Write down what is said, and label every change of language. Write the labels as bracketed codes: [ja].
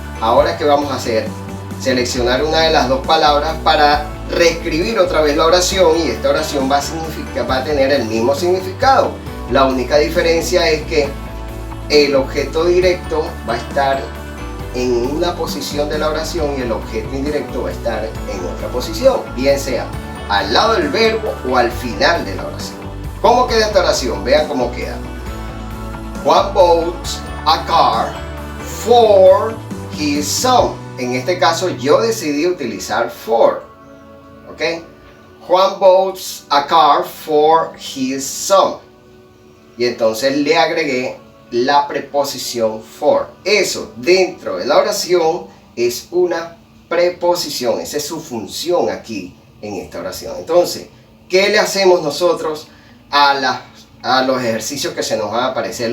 [es] Ahora, ¿qué vamos a hacer? Seleccionar una de las dos palabras para reescribir otra vez la oración, y esta oración va a tener el mismo significado. La única diferencia es que el objeto directo va a estar en una posición de la oración y el objeto indirecto va a estar en otra posición, bien sea al lado del verbo o al final de la oración. ¿Cómo queda esta oración? Vean cómo queda. [en] Juan bought a car for his son. [es] En este caso yo decidí utilizar for. ¿Ok? [en] Juan bought a car for his son. [es] Y entonces le agregué la preposición for. Eso dentro de la oración es una preposición. Esa es su función aquí en esta oración. Entonces, ¿qué le hacemos nosotros a los ejercicios que se nos van a aparecer?